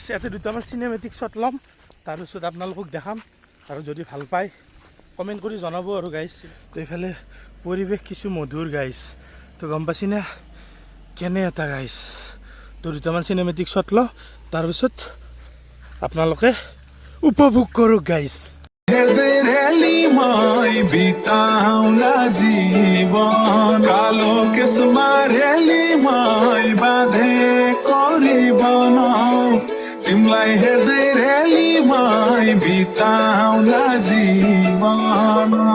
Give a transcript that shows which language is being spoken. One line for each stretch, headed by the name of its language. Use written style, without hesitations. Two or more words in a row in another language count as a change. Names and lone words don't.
Assamese: ইয়াতে দুটামান
English: cinematic shot
Assamese: ল'ম তাৰপিছত আপোনালোকক দেখাম আৰু যদি ভাল পায় কমেণ্ট কৰি জনাব আৰু গাইছ তো এইফালে পৰিৱেশ কিছু মধুৰ গাইছ তো গম পাইছিনে কেনে এটা গাইছ তো দুটামান
English: cinematic shot
Assamese: ল তাৰপিছত আপোনালোকে উপভোগ কৰক গাইছ
Nepali: रेलीमै बिताउला जीवन कालो केसमा रेलीमै बाँधेको रिबन तिमीलाई हेर्दै रेलीमै बिताउला जीवन